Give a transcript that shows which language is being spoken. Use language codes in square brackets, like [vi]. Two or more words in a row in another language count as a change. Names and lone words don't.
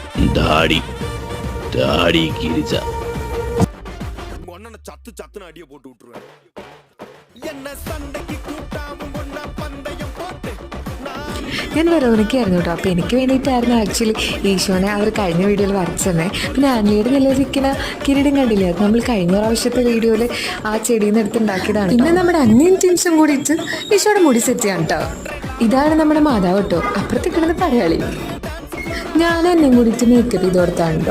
[ta] தாடி தாடி கிழிச்சா சத்து சத்துன்னு அடியை போட்டு விட்டுருவேன். என்ன சண்டைக்கு கூட்டாமும் ஒன்னா பந்தயம் போட்டு [ml] ഞാൻ വെറോണിക്കായിരുന്നു കേട്ടോ. അപ്പോൾ എനിക്ക് വേണ്ടിയിട്ടായിരുന്നു ആക്ച്വലി ഈശോനെ അവർ കഴിഞ്ഞ വീഡിയോയിൽ വരച്ചു തന്നെ. പിന്നെ ആൻലിയുടെ നിലനിൽക്കുന്ന കിരീടം കണ്ടില്ലേ, അത് നമ്മൾ കഴിഞ്ഞ പ്രാവശ്യത്തെ വീഡിയോയിൽ ആ ചെടിയിൽ നിന്ന് എടുത്തുണ്ടാക്കിയതാണ്. പിന്നെ നമ്മുടെ അന്യൻ ടീംസും കൂടിയിട്ട് ഈശോയുടെ മുടി സെറ്റ് ചെയ്യാൻ കേട്ടോ. ഇതാണ് നമ്മുടെ മാതാവ് കേട്ടോ, അപ്പുറത്ത് കിടന്ന് പടയാളി. ഞാൻ എന്നെയും കൂടിയിട്ട് മേക്കപ്പ് ചെയ്ത് കൊടുത്താണ് കേട്ടോ.